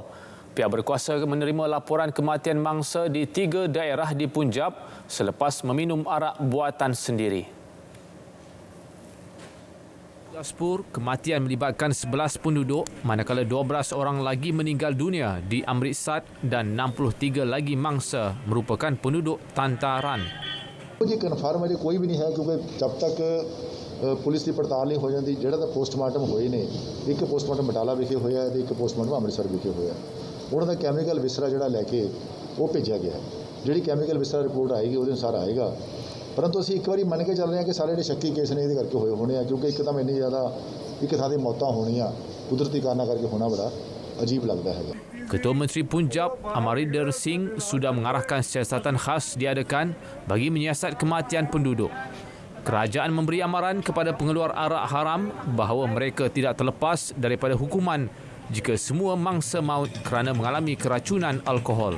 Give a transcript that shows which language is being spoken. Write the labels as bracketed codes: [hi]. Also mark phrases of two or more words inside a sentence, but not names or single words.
[ms] Pihak berkuasa menerima laporan kematian mangsa di 3 daerah di Punjab selepas meminum arak buatan sendiri. Jaspur, kematian melibatkan 11 penduduk, manakala 12 orang lagi meninggal dunia di Amritsar dan 63 lagi mangsa merupakan penduduk Tantaran. [hi] मुझे कन्फर्म है कोई भी नहीं है क्योंकि जब तक पुलिस की पड़ताल नहीं हो जाती [pa] ਜਿਹੜਾ ਤਾਂ ਪੋਸਟਮਾਰਟਮ ਹੋਏ ਨੇ ਇੱਕ ਪੋਸਟਮਾਰਟਮ ਬਟਾਲਾ ਵਿਖੇ ਹੋਇਆ ਹੈ ਤੇ ਇੱਕ ਪੋਸਟਮਾਰਟਮ ਅੰਮ੍ਰਿਤਸਰ ਵਿਖੇ ਹੋਇਆ ਉਹਨਾਂ ਦਾ [en] chemical viscera [pa] ਜਿਹੜਾ ਲੈ ਕੇ ਉਹ ਭੇਜਿਆ ਗਿਆ ਜਿਹੜੀ [en] chemical viscera report [pa] ਆਏਗੀ ਉਹਦੇ ਅਨੁਸਾਰ ਆਏਗਾ ਪਰੰਤੂ ਅਸੀਂ ਇੱਕ ਵਾਰੀ ਮੰਨ ਕੇ ਚੱਲ ਰਹੇ ਹਾਂ ਕਿ ਸਾਰੇ ਜਿਹੜੇ ਸ਼ੱਕੀ ਕੇਸ ਨੇ ਇਹਦੇ ਕਰਕੇ ਹੋਏ ਹੋਣੇ ਆ ਕਿਉਂਕਿ ਇੱਕਦਮ ਇੰਨੀ ਜ਼ਿਆਦਾ ਇੱਕ ਥਾਂ ਤੇ ਮੌਤਾਂ ਹੋਣੀਆਂ ਕੁਦਰਤੀ ਕਾਰਨਾਂ ਕਰਕੇ ਹੋਣਾ ਬੜਾ ਅਜੀਬ ਲੱਗਦਾ ਹੈਗਾ। [ms] Ketua Menteri Punjab Amarinder Singh sudah mengarahkan siasatan khas diadakan bagi menyiasat kematian penduduk. Kerajaan memberi amaran kepada pengeluar arak haram bahawa mereka tidak terlepas daripada hukuman jika semua mangsa maut kerana mengalami keracunan alkohol.